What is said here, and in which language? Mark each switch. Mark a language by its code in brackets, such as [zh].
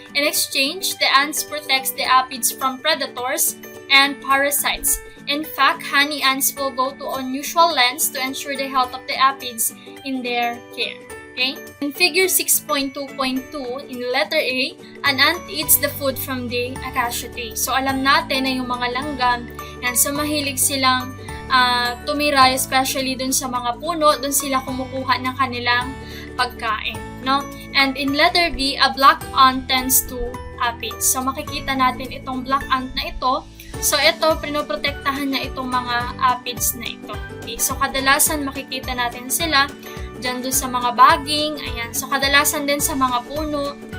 [en] In exchange, the ants protects the aphids from predators and parasites. In fact, honey ants will go to unusual lengths to ensure the health of the aphids in their care. Okay? In figure 6.2.2, in letter A, an ant eats the food from the acacia tree. [tl] So, alam natin na yung mga langgam, so mahilig silang tumira, especially dun sa mga puno, dun sila kumukuha ng kanilang pagkain. No? [en] And in letter B, a black ant tends to aphids. [tl] So, makikita natin itong black ant na ito. So, ito, pinoprotektahan niya itong mga aphids na ito. Okay? So, kadalasan makikita natin sila dyan doon sa mga baging. Ayan. So, kadalasan din sa mga puno.